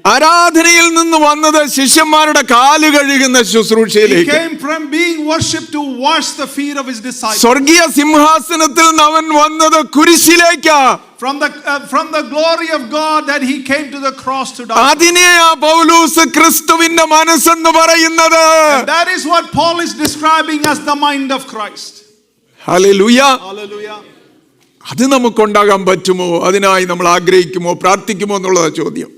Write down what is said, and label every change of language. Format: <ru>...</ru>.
<ml>ആരാധനയിൽ നിന്ന് വന്നത് ശിഷ്യന്മാരുടെ കാല് കഴുകുന്ന</ml> <en>He</en> <ml>ശുശ്രൂഷയിലേക്ക്.</ml> <en>came from being worshipped to wash the feet of his disciples.</en> <ml>സ്വർഗീയ സിംഹാസനത്തിൽ നിന്ന് അവൻ വന്നത് കുരിശിലേക്കാ.</ml> <en>From the glory of God that he came to the cross to die.</en> <ml>അതിനെയാ പൗലോസ് ക്രിസ്തുവിന്റെ മനസ്സെന്ന് പറയുന്നത്.</ml> <en>And that is what Paul is describing as the mind of Christ.</en> <ml>Hallelujah.</ml> <en>Hallelujah.</en> <ml>അത് നമുക്കുണ്ടാകാൻ പറ്റുമോ? അതിനായി നമ്മൾ ആഗ്രഹിക്കുമോ, പ്രാർത്ഥിക്കുമോ എന്നുള്ളതാ ചോദ്യം.</ml>